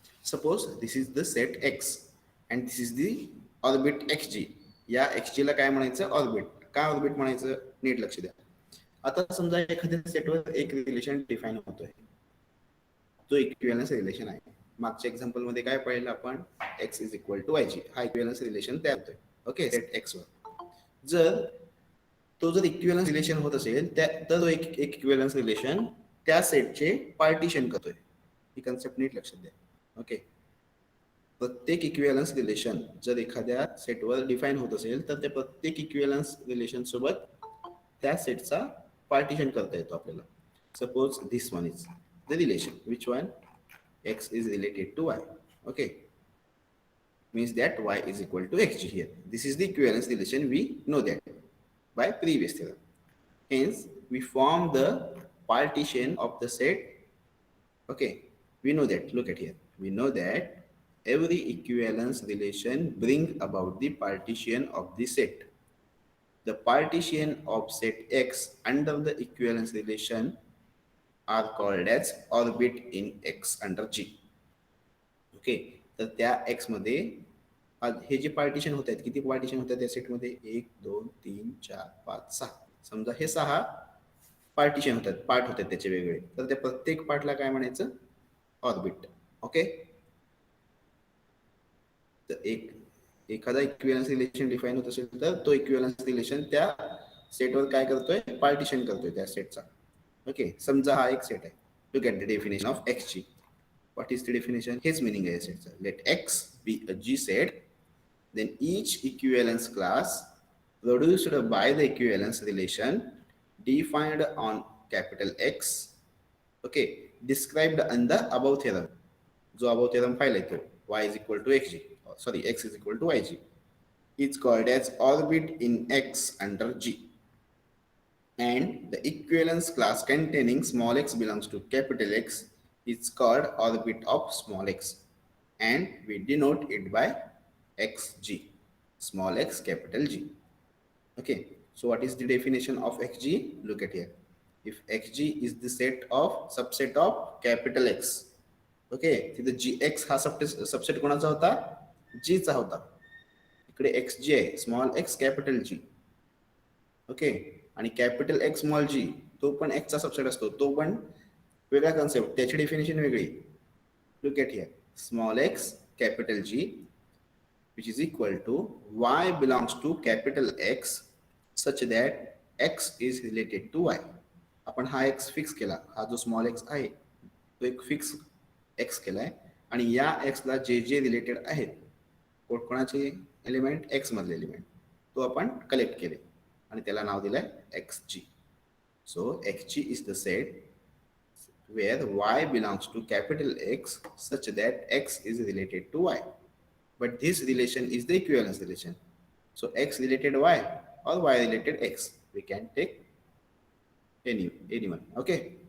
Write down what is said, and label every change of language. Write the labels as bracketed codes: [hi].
[en] Suppose this is the set X and this is the orbit X G. [mr] या x जीला काय म्हणायचं? Orbit. काय ऑर्बिट म्हणायचं? नीट लक्ष द्या. आता समजा एखाद्या सेटवर एक रिलेशन डिफाईन होतोय, जो इक्विव्हॅलन्स रिलेशन आहे. मागच्या एक्झाम्पल मध्ये काय पाहिलं आपण? [en] X is equal to Y G, [mr] हा इक्विव्हॅलन्स रिलेशन तयार होतोय. ओके, सेट एक्स वर जर तो जर इक्विव्हॅलन्स रिलेशन होत असेल तर तो एक इक्विव्हॅलन्स रिलेशन त्या सेटचे पार्टिशन करतोय. ही कन्सेप्ट नीट लक्षात द्या. ओके, प्रत्येक इक्विव्हॅलन्स रिलेशन जर एखाद्या सेटवर डिफाईन होत असेल तर त्या प्रत्येक इक्विव्हॅलन्स रिलेशन सोबत त्या सेटचा पार्टिशन करता येतो आपल्याला. [en] Suppose this one is the relation which one x is related to y. Okay, means that y is equal to xg here. This is the equivalence relation, we know that by previous theorem. Hence we form the partition of the set. Okay, we know that, look at here, we know that every equivalence relation bring about the partition of the set. The partition of set x under the equivalence relation are called as orbit in x under g. [mr] Okay, तर त्या x मध्ये हे जे partition होत आहेत, किती partition होत आहेत त्या सेटमध्ये? 1 2 3 4 5 6. समजा हे 6 पार्टिशन होतात, पार्ट होतात त्याचे वेगळे. तर त्या प्रत्येक पार्टला काय म्हणायचं? ऑर्बिट. ओके, तर एखादा इक्विव्हॅलन्स रिलेशन डिफाईन होत असेल तर तो इक्विव्हॅलन्स रिलेशन त्या सेटवर काय करतोय? पार्टिशन करतोय त्या सेटचा. ओके, समजा हा एक सेट आहे. [en] Look at the definition of X ची. What is the definition? His meaning is let X be a G set, then each equivalence class produced by the equivalence relation defined on capital X, okay, described under above theorem. [mr] जो [en] above theorem [mr] पाहिलाय तो [en] y is equal to xg, sorry, x is equal to yg, is called as orbit in X under G. And the equivalence class containing small x belongs to capital X is called orbit of small x, and we denote it by xg, small x capital G. Okay, so what is the definition of xg? Look at here. If xg is the set of subset of capital X, okay, [mr] तिथे gx हा subset कोणाचा होता? g चा होता. इकडे xg आहे, small x capital G. Okay, आणि capital x small जी तो पण एक्सचा सबसेट असतो, तो पण वेगळा कन्सेप्ट, त्याची डेफिनेशन वेगळी. [en] Look at here, small X capital G which is equal to Y belongs to capital X such that X is related to Y. [mr] आपण हा एक्स फिक्स केला, हा जो स्मॉल एक्स आहे तो एक फिक्स एक्स केलाय, आणि या एक्सला जे जे रिलेटेड आहेत, कोणाचे एलिमेंट? एक्स मधले एलिमेंट, तो आपण कलेक्ट केले आणि त्याला नाव दिलंय x G. [en] So X G is the set where y belongs to capital X such that x is related to y. But this relation is the equivalence relation. So x related y or y related x. We can take anyone. Okay.